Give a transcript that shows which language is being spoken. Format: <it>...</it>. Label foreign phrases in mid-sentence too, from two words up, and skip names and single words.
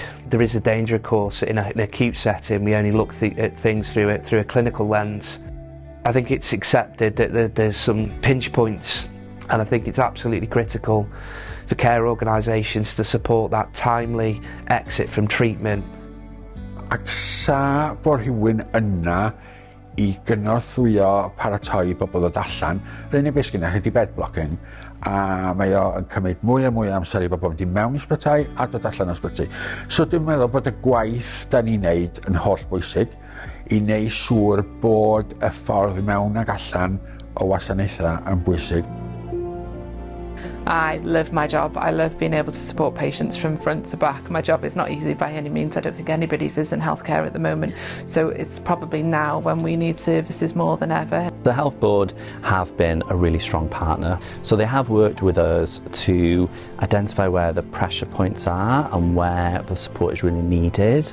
<en>There is a danger, of course, in an acute setting. We only look at things through a clinical lens. I think it's accepted that there's some pinch points, and I think it's absolutely critical for care organisations to support that timely exit from treatment.</en> <cy>Ac sa bod rhywun yna i gynorthwyo paratoi bobl ddod allan, yr unig beth sgynna chi ydi</cy> <en>bed blocking,</en> <cy>a mae o yn cymryd mwy a mwy o amser i bobl mynd i mewn i ysbytai a dod allan o ysbyty. So dwi'n meddwl bod y gwaith da ni'n neud yn holl bwysig i wneud siŵr bod y ffordd mewn ag allan o wasanaethau yn bwysig.</cy> <en>I love my job. I love being able to support patients from front to back. My job is not easy by any means. I don't think anybody's is in healthcare at the moment. So it's probably now when we need services more than ever. The Health Board have been a really strong partner. So they have worked with us to identify where the pressure points are and where the support is really needed.</en>